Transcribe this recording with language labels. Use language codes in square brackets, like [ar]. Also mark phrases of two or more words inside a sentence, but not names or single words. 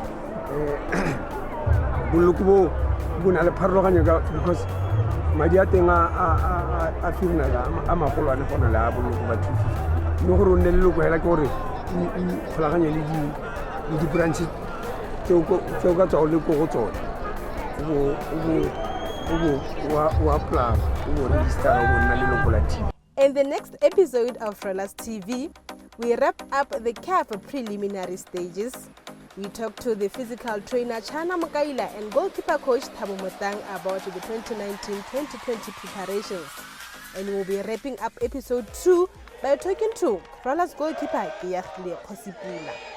[tn] boloko bo na le pharologanyo because madi a teng a funeral a magolwane go na le a boloko ba 250 mme gore o nne leloko hela ke gore ikgolaganye le di-branch tseo ka tswa o le ko go tsone o apply o register o nna leloko la team. [en] In the next episode of Rollers TV, we wrap up the CAF preliminary stages. We talk to the physical trainer Chana Mukaila and goalkeeper coach Thabo Motang about the 2019-2020 preparations. And we'll be wrapping up episode 2 by talking to Rollers goalkeeper Kiyahle Kosipula.